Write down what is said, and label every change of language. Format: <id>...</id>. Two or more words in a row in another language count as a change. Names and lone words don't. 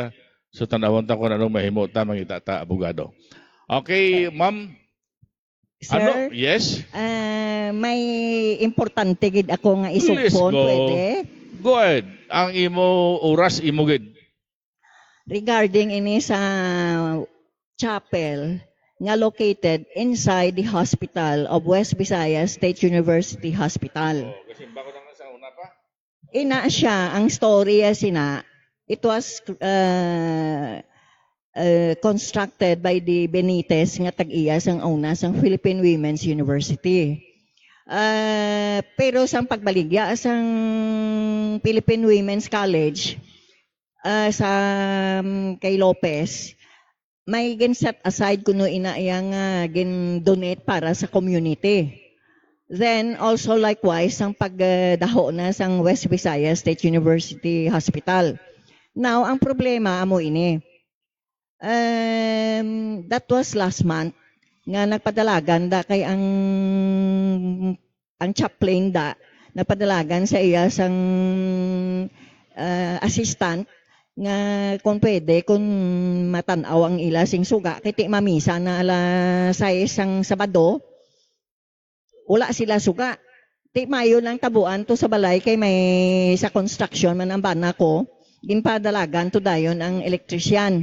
<hil>So tanawon ta ko na mahimo ta mangita ta abogado. Okay, ma'am. Ano? Sir,</hil> <en>Yes.</en> <hil>may importante gid ako nga</hil> <en>Please</en> <hil>isugpon,</hil> <en>go.</en> <hil>pwede?</hil> <en>Go ahead.</en> <hil>Ang imo oras imo gid. Regarding ini sa chapel nga</hil> <en>located inside the hospital of West Visayas State University Hospital.</en> <hil>Kasi bako na sa una pa. Ina siya, ang storya sina,</hil> <en>it was constructed by the Benitez</en> <hil>nga tag-iya sang una sang</hil> <en>Philippine Women's University.</en> <hil>Pero sang pagbaligya sang Philippine Women's College sa kay Lopez, may gin</hil> <en>set aside</en> <hil>kuno ina yang gin donate para sa community.</hil> <en>Then also likewise</en> <hil>ang pagdaho na sang West Visayas State University Hospital. Now ang problema amo ini.</hil> <en>That was last month</en> <hil>nga nagpadalagan da kay ang chaplain da nagpadalagan sa iya sang assistant nga kung pwede kung matanaw ang ila sing suga kay ti mamisa na alas 6 ang Sabado wala sila suga ti mayo lang tabuan to sa balay kay may sa construction man ang bana ko ginpadalagan to dayon ang electrician.</hil>